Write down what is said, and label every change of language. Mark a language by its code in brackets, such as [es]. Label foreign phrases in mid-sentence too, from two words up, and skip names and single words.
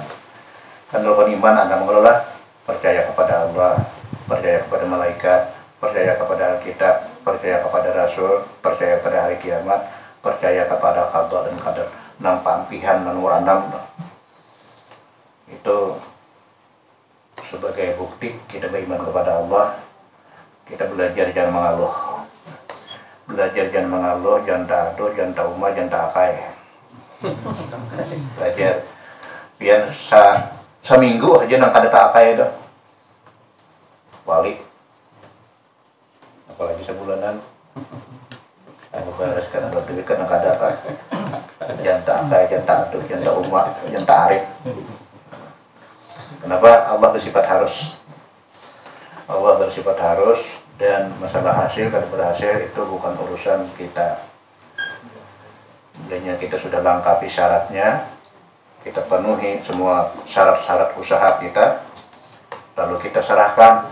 [bjn] Dan rukun iman Anda mengelola percaya kepada Allah, percaya kepada malaikat, percaya kepada Alkitab, percaya kepada Rasul, percaya kepada hari kiamat, percaya kepada qada dan qadar. Nang pampihan nomor 6 itu sebagai bukti kita beriman kepada Allah. Kita belajar jangan mengeluh, belajar jangan mengeluh, jangan ta'aduh, jangan ta'umah, jangan ta'akai. Belajar biar seminggu aja nang kada ta'akai itu wali, apalagi sebulanan aku bereskan aku duit kan kada apa, jangan ta'akai, jangan ta'aduh, jangan ta'umah, jangan ta'arif. Kenapa? Allah bersifat harus. Allah bersifat harus, dan masalah hasil kalau berhasil itu bukan urusan kita. Bilanya kita sudah lengkapi syaratnya, kita penuhi semua syarat-syarat usaha kita, lalu kita serahkan.